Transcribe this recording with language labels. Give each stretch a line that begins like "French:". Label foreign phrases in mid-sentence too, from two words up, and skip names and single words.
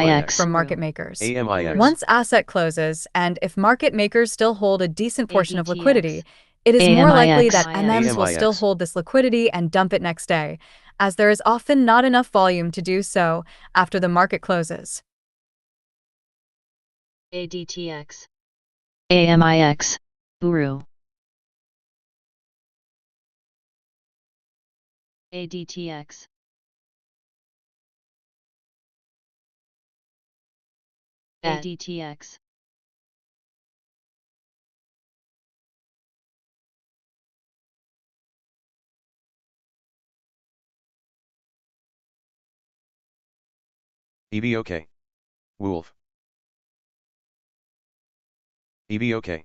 English: AMIX. from market makers. AMIX. Once asset closes, and if market makers still hold a decent portion of ADTX. liquidity, it is more likely that AMIX. MMs will still AMIX. hold this liquidity and dump it next day, as there is often not enough volume to do so after the market closes. ADTX. AMIX. Uru. ADTX. ADTX. EVOK. Wolf. EVOK.